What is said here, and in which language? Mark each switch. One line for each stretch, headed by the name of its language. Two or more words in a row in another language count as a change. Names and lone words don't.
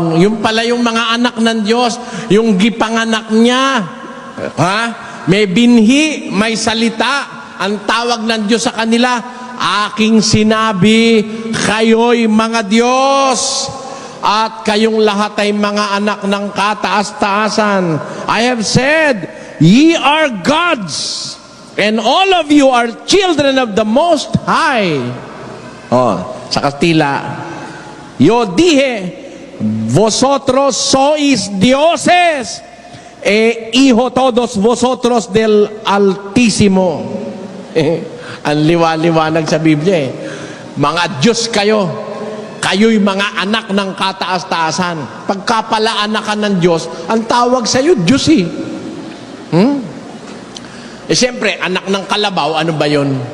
Filipino: Yung pala yung mga anak ng Diyos, yung gipanganak niya. May binhi, may salita. Ang tawag ng Diyos sa kanila, aking sinabi, kayo'y mga Diyos, at kayong lahat ay mga anak ng kataas-taasan.
English: I have said, ye are gods, and all of you are children of the Most High.
Filipino: Sa Kastila,
Spanish: yo dije, vosotros sois dioses, hijo todos vosotros del Altísimo.
Filipino: Ang liwanag sa Biblia eh. Mga Diyos kayo. Kayo'y mga anak ng kataas-taasan. Pagka pala anak ka ng Diyos, ang tawag sa iyo, Diyos eh. Siyempre, anak ng kalabaw, ano ba yun?